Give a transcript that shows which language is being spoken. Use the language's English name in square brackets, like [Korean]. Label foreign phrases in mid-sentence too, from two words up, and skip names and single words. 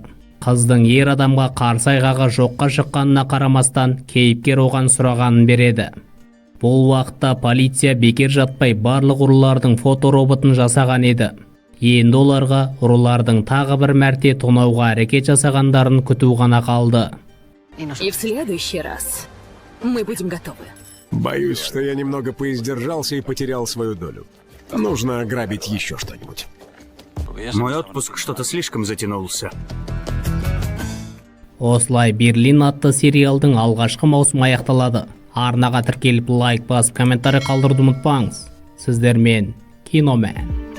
[Kazakh] Қыздың ер адамға қарсы айғағы жоққа шыққанына қарамастан, кейіпкер оған сұрағанын береді. Бұл уақытта полиция бекер жатпай барлық ұрылардың фотороботын жасаған еді. Енді оларға ұрылардың тағы бір мәрте тонауға әрекет жасағандарын күту ғана қалды. [Russian] И в следующий раз мы будем готовы. Боюсь, что я немного поиздержался и потерял свою долю. Нужно ограбить еще что-нибудь. Мой отпуск что-то слишком затянулся. [Kazakh] Осылай Берлин атты сериалдың алғашқы маусымы аяқталады. Арнаға тіркеліп лайк басып комментарий қалдыруды ұмытпаңыз. Сіздермен Киномен.